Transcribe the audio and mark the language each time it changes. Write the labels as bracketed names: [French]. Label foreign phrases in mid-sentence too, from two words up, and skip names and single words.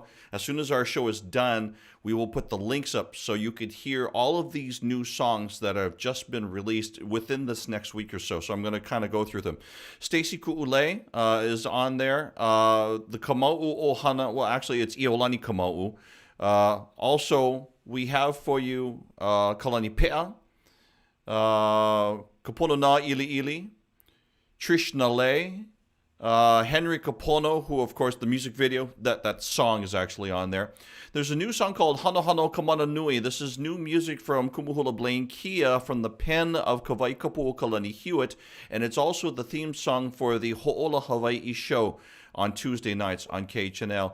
[English] As soon as our show is done, we will put the links up so you could hear all of these new songs that have just been released within this next week or so. So I'm going to kind of go through them. Stacy Ku'ule is on there. The Kama'u Ohana, well, actually, it's Iolani Kama'u. Also, we have for you Kalani Pea, Kapono Na Ili Ili, Trish Nale, Henry Kapono, who, of course, the music video, that song is actually on there. There's a new song called Hano Hano Kamana Nui. This is new music from Kumuhula Blaine Kia from the pen of Kawai Kapu Kalani Hewitt, and it's also the theme song for the Ho'ola Hawaii show on Tuesday nights on KHNL.